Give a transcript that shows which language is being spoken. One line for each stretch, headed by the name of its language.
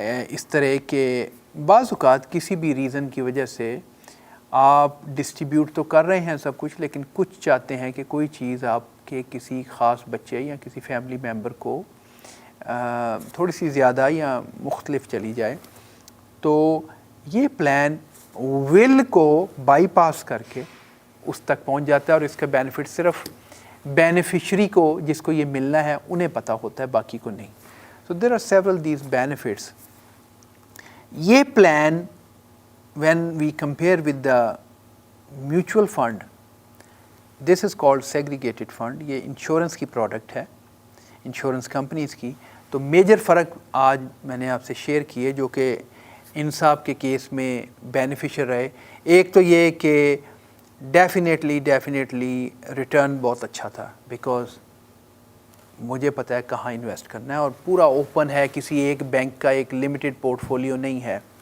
Urdu: اس طرح کے بعض اوقات کسی بھی ریزن کی وجہ سے آپ ڈسٹریبیوٹ تو کر رہے ہیں سب کچھ, لیکن کچھ چاہتے ہیں کہ کوئی چیز آپ کے کسی خاص بچے یا کسی فیملی ممبر کو تھوڑی سی زیادہ یا مختلف چلی جائے. تو یہ پلان ول کو بائی پاس کر کے اس تک پہنچ جاتا ہے, اور اس کا بینیفٹ صرف بینیفیشری کو, جس کو یہ ملنا ہے, انہیں پتہ ہوتا ہے, باقی کو نہیں.
English: So there are several these benefits.
Urdu: یہ plan
English: when we compare with the mutual fund, this is called segregated fund.
Urdu: یہ انشورنس کی پروڈکٹ ہے, انشورنس کمپنیز کی. تو میجر فرق آج میں نے آپ سے شیئر کیے جو کہ انصاف کے کیس میں بینیفیشر رہے. ایک تو یہ کہ ڈیفینیٹلی ریٹرن بہت اچھا تھا, بیکاز مجھے پتہ ہے کہاں انویسٹ کرنا ہے, اور پورا اوپن ہے, کسی ایک بینک کا ایک لمیٹڈ پورٹ فولیو نہیں ہے.